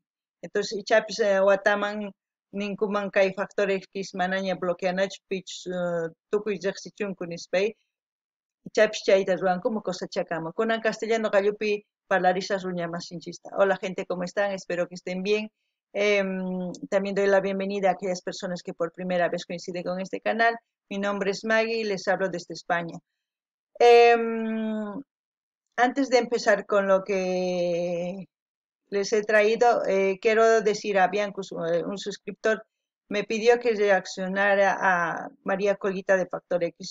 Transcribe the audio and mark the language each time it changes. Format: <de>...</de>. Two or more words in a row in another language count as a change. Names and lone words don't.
<qu>Entonces ichapis wataman ninkuman kay factor X manaña bloqueanachu pichus tukuy riqsichunku nispay ichapis chayta rurankumu cosachakama. Kunan castellano qallupi parlarisas ruñamasinchista.</qu> <es>Hola gente, ¿cómo están? Espero que estén bien. También doy la bienvenida a aquellas personas que por primera vez coinciden con este canal. Mi nombre es Maggie y les hablo desde España. Antes de empezar con lo que les he traído, quiero decir a Bianco, un suscriptor, me pidió que reaccionara a María Colita de Factor X.</es>